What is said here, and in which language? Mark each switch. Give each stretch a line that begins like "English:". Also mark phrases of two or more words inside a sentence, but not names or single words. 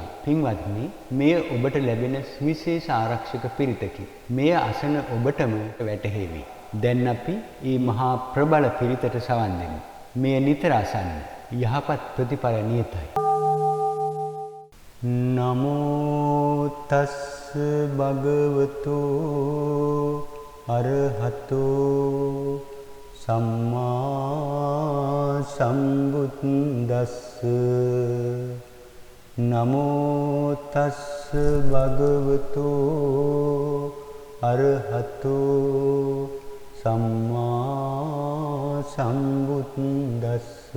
Sinhala: පින්වත්නි, මෙය ඔබට ලැබෙන විශේෂ ආරක්ෂක පිරිතකි. මෙය අසන ඔබටම වැටහෙවි. දැන් අපි මේ මහා ප්‍රබල පිරිතට සවන් දෙමු. මෙය නිතර අසන්න. යහපත් ප්‍රතිඵල නියතයි.
Pali: නමෝ තස් භගවතු අරහතෝ සම්මා සම්බුද්දස්ස. නමෝ තස් භගවතු අරහතෝ සම්මා සම්බුද්දස්ස.